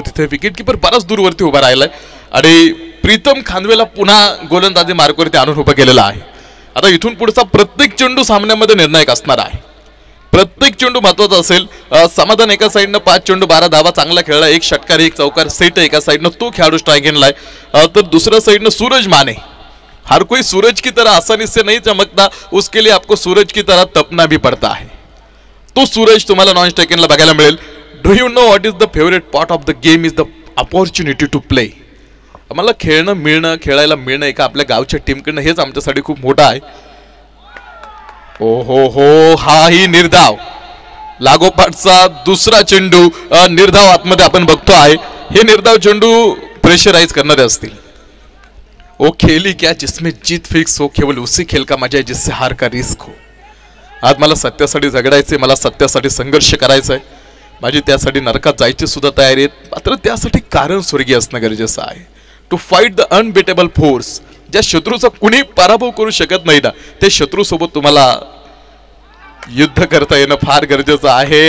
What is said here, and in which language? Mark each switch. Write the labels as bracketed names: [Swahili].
[Marathi] तिथे wicket keeper बराच दूरवरती उभा राहिलाय आणि प्रीतम खानवेला पुन्हा गोलंदाजी मार्कवरती आणून उभं केलेला आहे. आता इथून पुढचा प्रत्येक चेंडू सामन्यामध्ये निर्णायक असणार आहे. प्रत्येक चेंडू महत्वाचा असेल. समाधान एका साईडनं 5 चेंडू 12 धावा चांगला खेळला, एक षटकार एक चौकार सेट एका साईडनं तो खेळाडू स्ट्राईक घेतलाय. तर दुसऱ्या साईडनं सूरज माने. [Hindi] हर कोई सूरज की तरह आसानी से नहीं चमकता, उसके लिए आपको सूरज की तरह तपना भी पड़ता है. [Marathi] तो सूरज तुम्हाला नॉन स्ट्राइकिंगला बघायला मिळेल. [English] Do you know what is the favourite part of the game is the opportunity to play. [Marathi] आम्हाला खेळणं मिळणं खेळायला मिळणं एका आपल्या गावच्या टीमकडनं हेच आमच्यासाठी खूप मोठं आहे. ओ हो हो, हाही निर्धाव, लागोपाठचा दुसरा चेंडू, निर्धाव आतमध्ये आपण बघतो आहे. हे निर्धाव चेंडू प्रेशराइज करणारे असतील. [Hindi] ओ खेली क्या जिसमें जीत फिक्स हो, केवल उसी खेल का मजा है जिससे हार का रिस्क हो. [Marathi] आज मला सत्यासाठी झगडायचे, मला सत्यासाठी संघर्ष करायचा आहे. माझी त्यासाठी नरकात जायची सुद्धा तयारी आहे. मात्र त्यासाठी कारण स्वर्गीय असणं गरजेचं आहे. [English] To fight the unbeatable force. [Marathi] ज्या शत्रूचा कुणी पराभव करू शकत नाही ना, ते शत्रू सोबत तुम्हाला युद्ध करता येणं फार गरजेचं आहे.